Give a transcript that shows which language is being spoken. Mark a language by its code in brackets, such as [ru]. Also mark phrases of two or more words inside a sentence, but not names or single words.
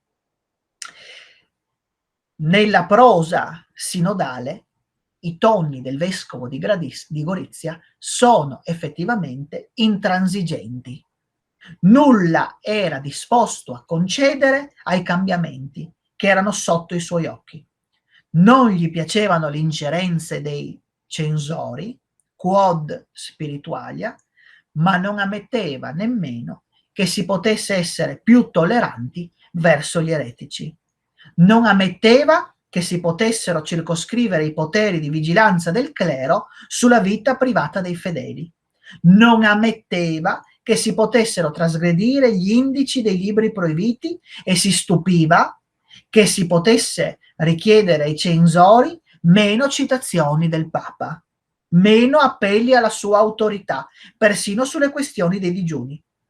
[it] Nella prosa sinodale i toni del vescovo di Gorizia sono effettivamente intransigenti. Nulla era disposto a concedere ai cambiamenti che erano sotto i suoi occhi. Non gli piacevano le ingerenze dei censori, [la] quod spiritualia, [it] ma non ammetteva nemmeno che si potesse essere più tolleranti verso gli eretici. Non ammetteva che si potessero circoscrivere i poteri di vigilanza del clero sulla vita privata dei fedeli. Non ammetteva che si potessero trasgredire gli indici dei libri proibiti e si stupiva che si potesse richiedere ai censori meno citazioni del Papa, meno appelli alla sua autorità, persino sulle questioni dei digiuni.